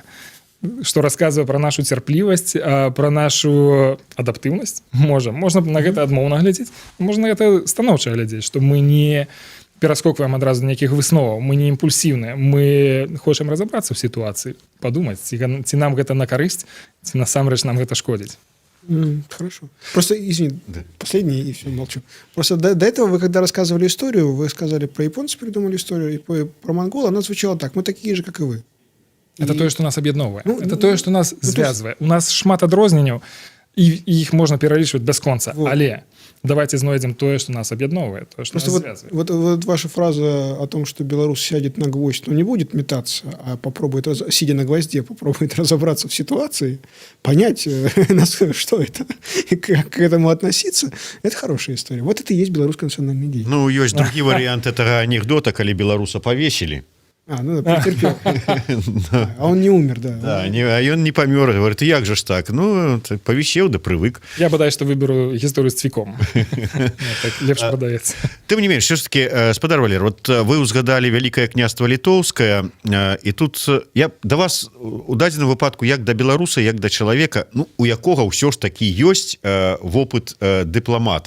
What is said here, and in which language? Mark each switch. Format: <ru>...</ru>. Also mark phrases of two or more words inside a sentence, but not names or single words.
<be>Што расказвае пра нашу цярплівасць, пра нашу адаптыўнасць. Можна на гэта адмоўна глядзець, можна на гэта станоўча глядзець, што мы не пераскокваем адразу нейкіх высноваў, мы не імпульсіўныя, мы хочам разабрацца ў сітуацыі, падумаць, ці нам гэта на карысць, ці насамрэч нам гэта шкодзіць.</be> <ru>Хорошо. Просто, извини, последний, и все, молчу. Просто до этого вы, когда рассказывали историю, вы сказали про японцев, придумали историю, и про монгола, она звучала так: мы такие же, как и вы.</ru> <be>Это тое, што нас аб'ядноўвае. Это тое, што нас звязвае. У нас шмат адрозненняў, і іх можна пералічваць бясконца, але давайте знойдем тое,</be> <ru>что нас объединяет, то, что просто нас связывает. Вот ваша фраза о том, что Беларусь сядет на гвоздь, но не будет метаться, а попробует, сидя на гвозде, попробует разобраться в ситуации, понять, что это, и как к этому относиться, это хорошая история. Вот это и есть белорусский национальный день. Ну, есть другие варианты этого анекдота, когда белоруса повесили. Ну да, претерпел. А он не умер, да.</ru> <be>Да, а ён не памёр, говорит, як же ж так? Ну, павісеў да прывык. Я бадай што выберу гісторыю з цвіком. Так лепш прадаецца. Тым не менш,</be> <ru>все ж таки,</ru> <be>спадар Валер, вот вы узгадалі Вялікае княства Літоўскае, і тут я да вас у дадзеным выпадку як да беларуса, як да чалавека, ну, у якога ўсё ж такі ёсць вопыт дыпламата.</be>